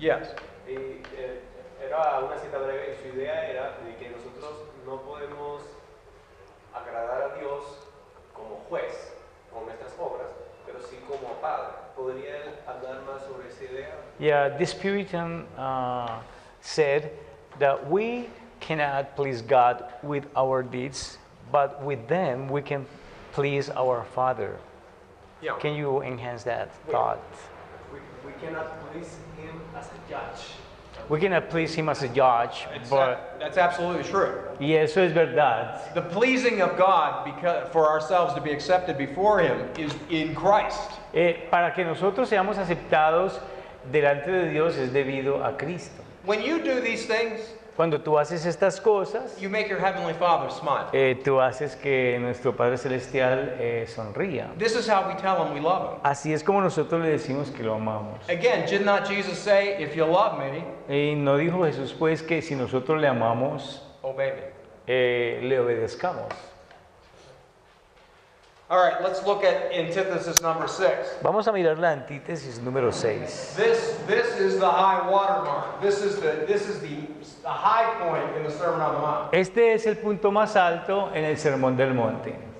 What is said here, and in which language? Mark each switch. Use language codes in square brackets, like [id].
[en] Yes. [es] Y era una cita breve y su idea era de que nosotros no podemos agradar a Dios como juez con nuestras obras, pero sí como padre. ¿Podría él hablar más sobre esa idea? [en] Yeah, this Puritan said that we cannot please God with our deeds, but with them we can please our Father. Yeah. Can you enhance that thought? We cannot please him as a judge. We cannot please him as a judge, but That's absolutely true. [es] y eso es verdad. [en] The pleasing of God for ourselves to be accepted before Him is in Christ. [es] Para que nosotros seamos aceptados delante de Dios es debido a Cristo. [en] When you do these things, [es] Cuando tú haces estas cosas, [en] you make your Heavenly Father smile. [es] tú haces que nuestro Padre Celestial sonría. [en] This is how we tell Him we love Him. [es] Así es como nosotros le decimos que lo amamos. [en] Again, did not Jesus say, if you love me, [es] Y no dijo Jesús pues que si nosotros le amamos, [en] obey me? [es] le obedezcamos. [en] All right, let's look at antithesis number 6. [es] Vamos a mirar la antítesis número 6. [en] This is the high watermark. This is the high point in the Sermon on the Mount. [es] Este es el punto más alto en el Sermón del Monte.